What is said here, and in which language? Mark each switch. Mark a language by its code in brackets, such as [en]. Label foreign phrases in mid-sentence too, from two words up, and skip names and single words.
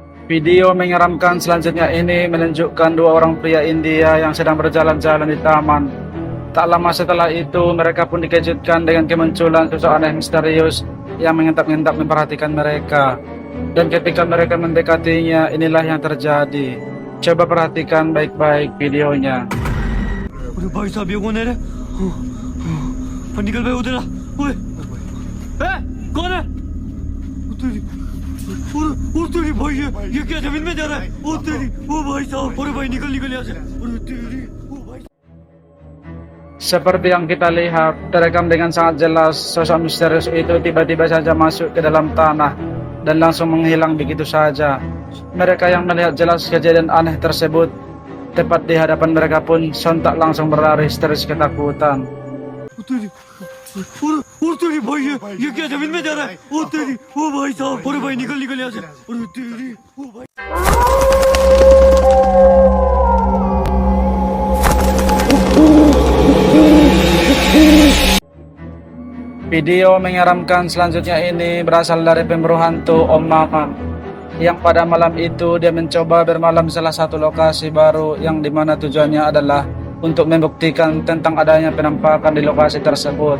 [id] Video menyeramkan selanjutnya ini menunjukkan dua orang pria India yang sedang berjalan-jalan di taman. Tak lama setelah itu, mereka pun dikejutkan dengan kemunculan sosok aneh misterius yang mengintap-ngintap memperhatikan mereka. Dan ketika mereka mendekatinya, inilah yang terjadi. Coba perhatikan baik-baik videonya. [hi] अरे भाई साहब ये कौन है रे निकल भाई उधर ओए कौन है ओ तेरी भाई ये क्या जमीन में जा रहा है ओ तेरी ओ भाई साहब अरे भाई निकल निकल यहाँ से अरे तेरी ओ भाई [id] Seperti yang kita lihat, terekam dengan sangat jelas, sosok misterius itu tiba-tiba saja masuk ke dalam tanah dan langsung menghilang begitu saja. Mereka yang melihat jelas kejadian aneh tersebut, tepat di hadapan mereka pun sontak langsung berlari histeris ketakutan. [hi] ओ तेरी भाई ये क्या जमीन में जा रहा है ओ तेरी ओ भाई साहब अरे भाई निकल निकल यहाँ से अरे तेरी ओ भाई [id] Video menyeramkan selanjutnya ini berasal dari pemburu hantu Om Maman, yang pada malam itu dia mencoba bermalam di salah satu lokasi baru yang dimana tujuannya adalah untuk membuktikan tentang adanya penampakan di lokasi tersebut.